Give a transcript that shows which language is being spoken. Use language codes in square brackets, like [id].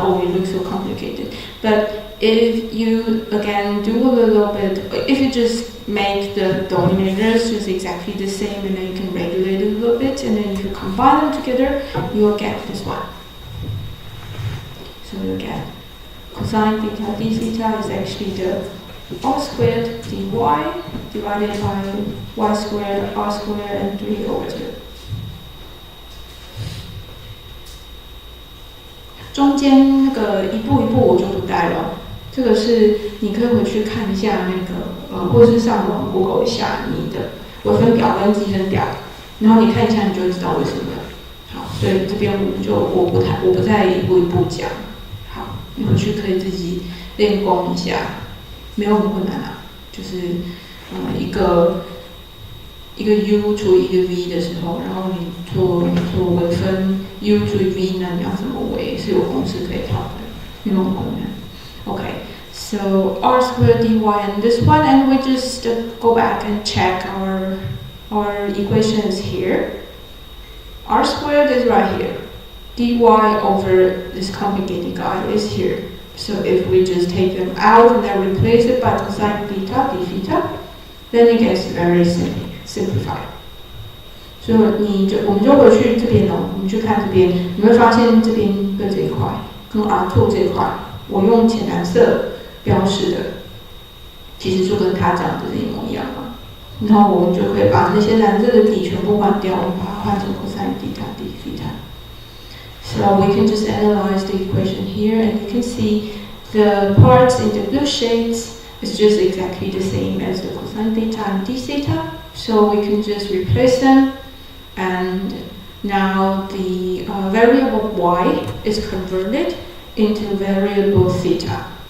[en] Oh, it looks so complicated. But if you again do a little bit, if you just make the denominators just exactly the same, and then you can regulate it a little bit, and then if you combine them together, you will get this one. So you get cosine theta d theta is actually the r squared dy divided by y squared r squared and 3 over 2. [zh] 中间那个一步一步我就不带了，这个是你可以回去看一下那个或是上网 Google 一下你的微分表跟积分表，然后你看一下你就会知道为什么。好，所以这边我不再一步一步讲。好，你回去可以自己练功一下，没有很困难啊，就是一个 u 除以一个 v 的时候，然后你做微分 u 除以 v 呢，你要怎么微是有公式可以套的，没有很困难。 [en] Okay, so r squared dy and this one, and we just go back and check our equations here. R squared is right here. Dy over this complicated guy is here. So if we just take them out and then replace it by cosine theta d theta, then it gets very simplified. [zh] 所以我们就回去这边哦，我们去看这边，你会发现这边对这一块跟 R2 这一块。我用浅蓝色标示的，其实就跟它讲的是一模一样嘛。然后我们就可以把那些蓝色的底全部换掉，我们把它换成 [en] cosine theta d theta. So we can just analyze the equation here, and you can see the parts in the blue shades is just exactly the same as the cosine theta and d theta. So we can just replace them, and now the variable y is converted into variable theta.